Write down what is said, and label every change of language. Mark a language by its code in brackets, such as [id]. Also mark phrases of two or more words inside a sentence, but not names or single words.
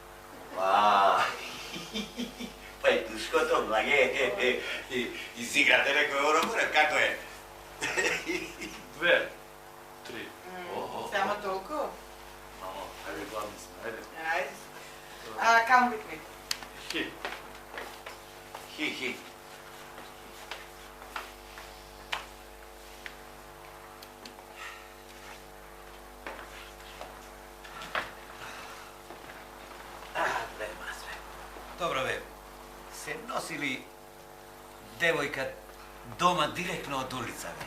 [mk] Па и тушкото, благе, изиграте некој ороборев, како е? 2, 3. Само толку? Мамо, ајде, гладни сме, ајде. Ајде. [en] Come with me. Хи. [mk] Добро бе, се носили девојка дома директно од улица, бе?